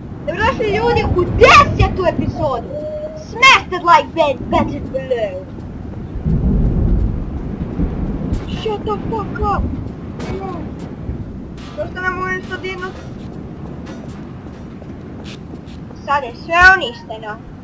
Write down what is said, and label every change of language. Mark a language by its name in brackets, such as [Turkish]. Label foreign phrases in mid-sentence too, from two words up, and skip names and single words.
[Croatian] Dobrodošli ljudi u 10. epizodu. [English] Smash that like button below. Shut the fuck up. [Croatian] Prosto ne mogu nešto dirnut. Sad je sve uništeno.